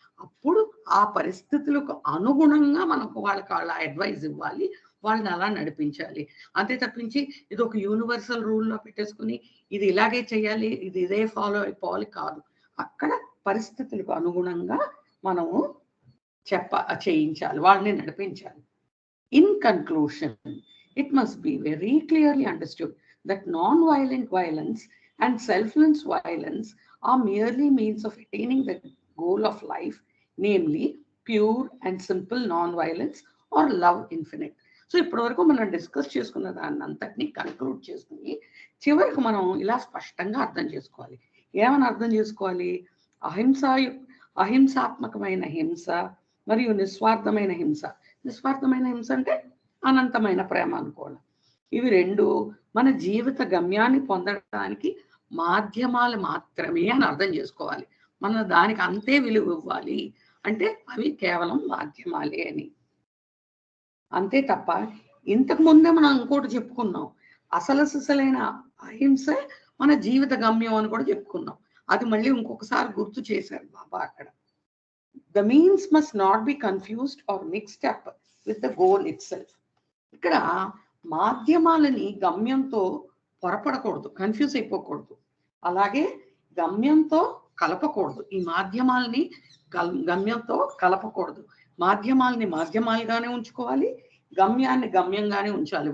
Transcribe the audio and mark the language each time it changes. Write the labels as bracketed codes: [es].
[te] అప్పుడు ఆ పరిస్థితులకు అనుగుణంగా మనకు వాళ్ళకి వాళ్ళ అడ్వైజ్ ఇవ్వాలి, వాళ్ళని అలా నడిపించాలి. అంతే తప్పించి ఇది ఒక యూనివర్సల్ రూల్లో పెట్టేసుకుని ఇది ఇలాగే చేయాలి, ఇది ఇదే ఫాలో అయిపోవాలి కాదు. అక్కడ పరిస్థితులకు అనుగుణంగా మనము చేయించాలి, వాళ్ళని నడిపించాలి. [en] In conclusion, it must be very clearly understood that non-violent violence and selfless violence are merely means of attaining the goal of life, namely pure and simple non-violence or love infinite. [te] So ఇప్పటి వరకు మనం discuss చేసుకున్న దాన్ని అంతటినీ conclude చేసుకుని చివరికి మనం ఇలా స్పష్టంగా అర్థం చేసుకోవాలి. ఏమని అర్థం చేసుకోవాలి? అహింసాత్మకమైన హింస మరియు నిస్వార్థమైన హింస. నిస్వార్థమైన హింస అంటే అనంతమైన ప్రేమ అనుకోవడం. ఇవి రెండు మన జీవిత గమ్యాన్ని పొందడానికి మాధ్యమాలు మాత్రమే అని అర్థం చేసుకోవాలి. మనం దానికి అంతే విలువ ఇవ్వాలి, అంటే అవి కేవలం మాధ్యమాలే అని. అంతే తప్ప ఇంతకు ముందే మనం ఇంకోటి చెప్పుకున్నాం, అసలైన అహింసే మన జీవిత గమ్యం అని కూడా చెప్పుకున్నాం. అది మళ్ళీ ఇంకొకసారి గుర్తు చేశారు బాబా అక్కడ. [en] The means must not be confused or mixed up with the goal itself. [te] ఇక్కడ మాధ్యమాలని గమ్యంతో పొరపడకూడదు, కన్ఫ్యూజ్ అయిపోకూడదు, అలాగే గమ్యంతో కలపకూడదు. ఈ మాధ్యమాలని గమ్యంతో కలపకూడదు. మాధ్యమాలని మాధ్యమాలుగానే ఉంచుకోవాలి, గమ్యాన్ని గమ్యంగానే ఉంచాలి.